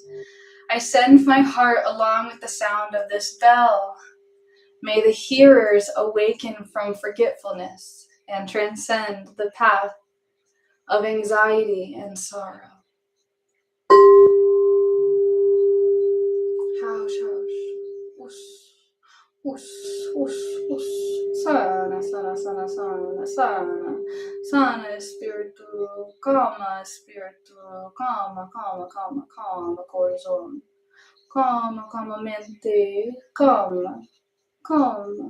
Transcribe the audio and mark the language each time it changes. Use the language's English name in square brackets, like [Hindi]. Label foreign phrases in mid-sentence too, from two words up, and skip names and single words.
[English] I send my heart along with the sound of this bell. May the hearers awaken from forgetfulness and transcend the path of anxiety and sorrow. Hush, hush. Ush, ush, ush, ush. [Spanish] Sana, sana, sana, sana, sana. Sana espírito, calma espírito, calma, calma, calma, calma corazón. Calma, calma mente, calma, calma.